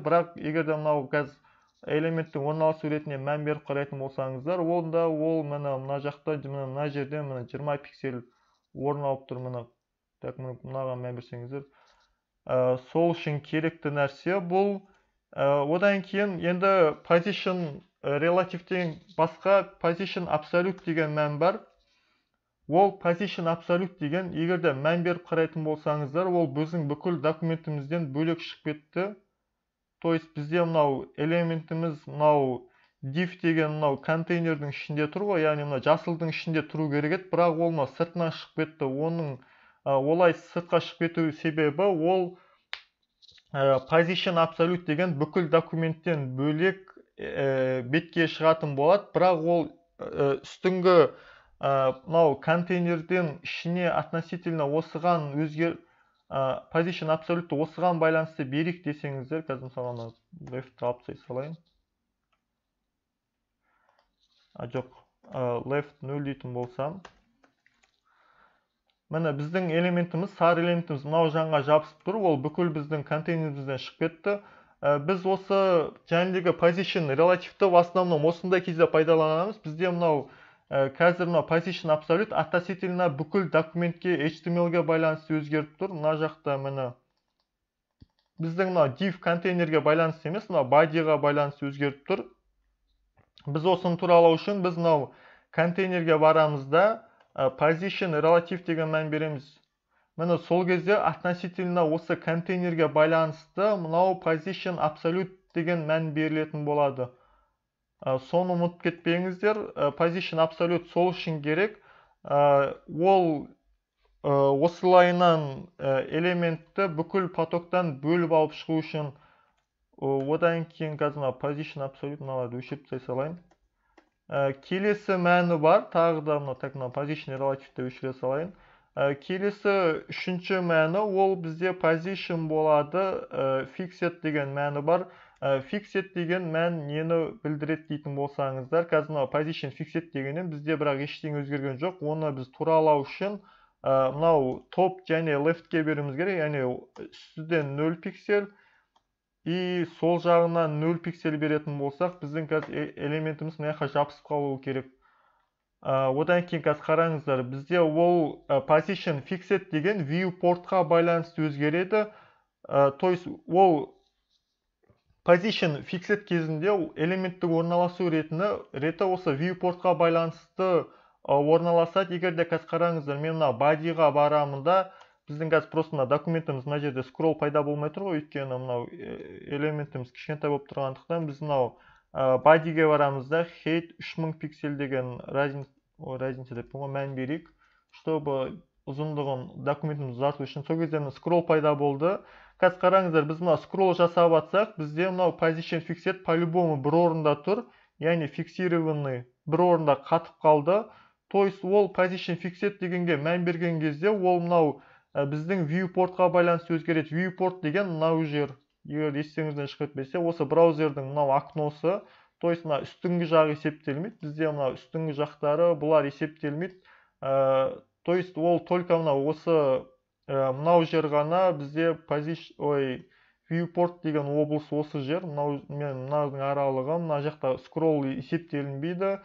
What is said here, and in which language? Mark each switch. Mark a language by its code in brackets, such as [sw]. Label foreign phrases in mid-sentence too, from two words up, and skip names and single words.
[kk] Бірақ егерде мынау қазір элементтің орналасу ретіне мән беріп қарайтын болсаңыздар, онда ол мына жақта, мына жерден 20 пиксель орын алып тұр. Мынаған мән берсеңіздер. Сол үшін керекті нәрсе бұл. Одан кейін енді [en] position relative- [kk] тен басқа [en] position absolute [kk] деген мән бар. Ол [en] position absolute [kk] деген, егерде мән беріп қарайтын болсаңыздар, ол біздің бүкіл документімізден бөлек шығып кетті. [ru] То есть [kk] бізде мынау элементіміз мынау div деген мынау контейнердің ішінде тұр ғой, яғни мынау жасылдың ішінде тұру керек еді, бірақ ол сыртынан шығып кетті. Оның олай сыртқа шығып кету себебі ол [en] position absolute [kk] деген бүкіл документтен бөлек бетке шығатын болады, бірақ ол үстіңгі мынау контейнерден ішіне относительно осыған [en] position absolute [kk] осыған байланысты берейік десеңіздер, қазір мысалы left алып салайын. Жоқ, left 0 дейтін болсам, міне біздің элементіміз, сары элементіміз мынау жанға жабысып тұр, ол бүкіл біздің контейнерімізден шығып кетті. Біз осы жәндегі [en] position relative- [kk] ті [ru] в основном [kk] осындай кезде пайдаланамыз. Бізде мынау қазір мынау [en] position absolute [kk] относительно бүкіл документке HTML-ге байланысты өзгеріп тұр. Мына жақта міне біздің мынау div контейнерге байланысты емес, мынау body-ға байланысты өзгеріп тұр. Біз осыны туралау үшін біз мынау контейнерге барамыз да [en] position relative [kk] деген мән береміз. Міне сол кезде относительно осы контейнерге байланысты мынау [en] position absolute [kk] деген мән берілетін болады. Соны ұмытып кетпеңіздер. [en] Position absolute [kk] сол үшін керек. Ол осылайынан элементті бүкіл потоктан бөліп алып шығу үшін. Одан кейін қазір [en] position absolute [kk] мыналарды өшіріп салайын. Келесі мәні бар, тағы да [en] position relative- [kk] ті өшіре салайын. Келесі үшінші мәні, ол бізде position болады, fixed деген мәні бар. Fixed деген мән нені білдіреді дейтін болсаңыздар, қазір [en] position fixed [kk] дегеннен бізде бірақ ештеңе өзгерген жоқ. Оны біз туралау үшін мынау топ және left-ке беруіміз керек, яғни үстіден 0 пиксель и сол жағынан 0 пиксель беретін болсақ, біздің қазір элементіміз мына жаққа жабысып қалуы керек. Одан кейін қазір қараңыздар, бізде ол [en] position fixed [kk] деген viewportқа байланысты өзгереді. [ru] То есть [kk] ол [en] position fixed [kk] кезінде элементтің орналасу реті осы viewportқа байланысты орналасады. Егер де қазір қараңыздар, мен мына bodyға барамын да, біздің қазір просто мына документіміз мына жерде scroll пайда болмай тұр ғой, өйткені мынау элементіміз кішкентай болып тұрғандықтан біз мынау bodyге барамыз да, height 3000 пиксель деген разница деп мән берейік, чтобы ұзындығын документіміз ұзарту үшін. Сол кезде scroll пайда болды. Қазір қараңыздар, біз мына scroll жасап атсақ, бізде мынау [en] position fixed [kk] по-любому бір орында тұр, яғни фиксированный бір орында қатып қалды. [ru] То есть [kk] ол [en] position fixed [kk] дегенге мән берген кезде ол мынау біздің viewportқа байланысты өзгереді. Viewport деген мынау жер, егер есіңізден шығып кетпесе, осы браузердің мынау окносы. [ru] То есть [kk] мына үстіңгі жағы есептелмейді, бізде мына үстіңгі жақтары бұлар есептелмейді. [ru] То есть [kk] ол только мынау осы мынау жер ғана бізде viewport деген облыс осы жер, мынаудың аралығы, мына жақта scroll есептелінбейді.